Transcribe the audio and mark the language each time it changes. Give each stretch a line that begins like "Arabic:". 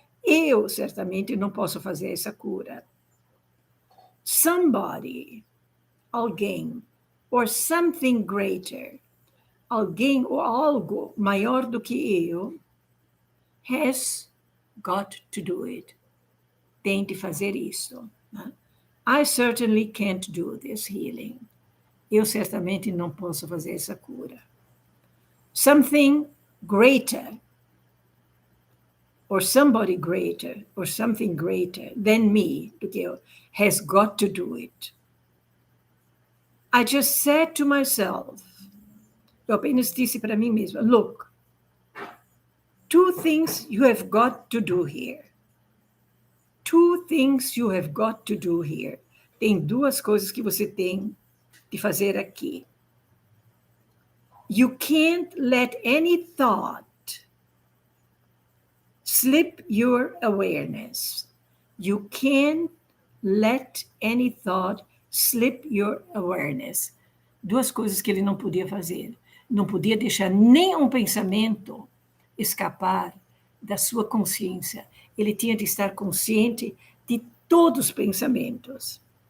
Portuguese: Eu certamente não posso fazer essa cura.
English: Somebody,
Portuguese: alguém,
English: or something greater,
Portuguese: alguém ou algo maior do que eu,
English: has got to do it.
Portuguese: Tem de fazer isso.
English: I certainly can't do this healing.
Portuguese: Eu certamente não posso fazer essa cura.
English: Something greater. or somebody greater, or something greater than me,
Portuguese: do que eu,
English: has got to do it. I just said to myself,
Portuguese: eu apenas disse para mim mesma,
English: look, 2 things you have got to do here. 2 things you have got to do here.
Portuguese: Tem 2 coisas que você tem de fazer aqui.
English: You can't let any thought slip your awareness. You can't let any thought slip your awareness.
Portuguese: 2 coisas que ele não podia fazer. Não podia deixar nenhum pensamento escapar da sua consciência. Ele tinha de estar consciente de todos os pensamentos.